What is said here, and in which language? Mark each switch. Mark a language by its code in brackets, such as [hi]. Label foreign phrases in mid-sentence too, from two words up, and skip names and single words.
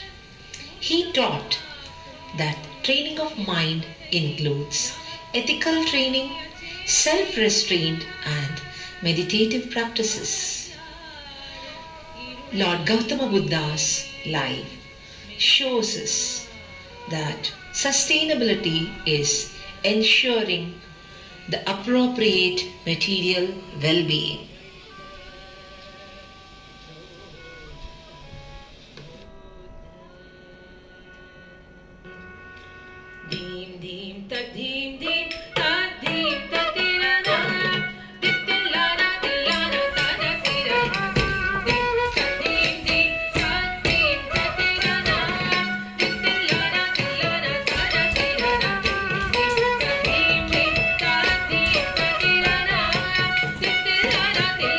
[en] He taught that training of mind includes ethical training, self-restraint, and meditative practices. Lord Gautama Buddha's life shows us that sustainability is ensuring the appropriate material well-being. Deem, deem, tad, deem, deem, tad, deem, tad, tirana, tillana, tillana, tada, tirana, deem, deem, tad, deem, tad, tirana, tillana, tillana, tada, tirana, deem, deem, tad, deem, tad, tirana, tillana,